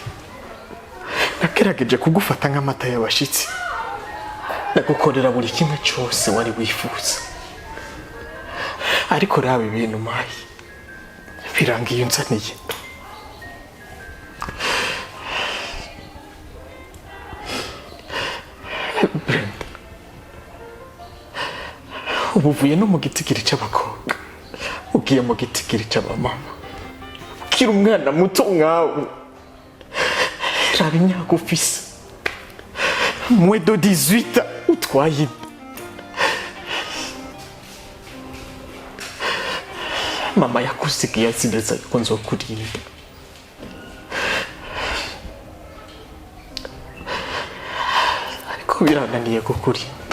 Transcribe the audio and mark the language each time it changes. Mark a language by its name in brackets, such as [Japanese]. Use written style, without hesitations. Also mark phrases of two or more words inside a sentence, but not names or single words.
[Rundi] Nakerageje kugufata nk'amata y'abashitsi, nagukorera buri kimwe cyose wari wifuza, ariko raba ibintu mayi birangiye unzaniye. Brenda, ubu uvuye no mu gitigiri cy'abakobwa ugiye mu gitigiri cy'abamama. Ukiri umwana muto nkawe, raba imyaka ufise, [French] moins de [Rundi] 18 utwaye inda. Mama yakusigiye azi neza yuko nzokurinda, ariko birananiye kukurinda.